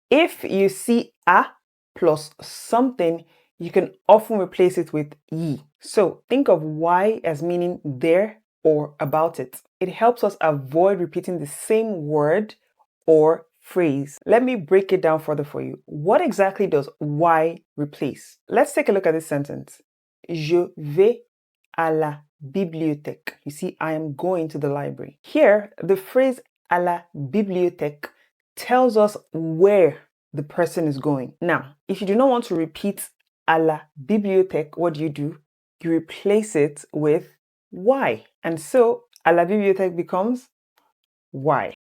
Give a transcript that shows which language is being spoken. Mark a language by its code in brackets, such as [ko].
[en] If you see a plus something, you can often replace it with yi. So think of Y as meaning there or about it. It helps us avoid repeating the same word or phrase. Let me break it down further for you. What exactly does Y replace? Let's take a look at this sentence. [fr] Je vais à la bibliothèque. [en] You see, I am going to the library. Here, the phrase [fr] à la bibliothèque [en] tells us where the person is going. Now, if you do not want to repeat [fr] à la bibliothèque, [en] what do? You replace it with Y. And so, [fr] à la bibliothèque [en] becomes Y.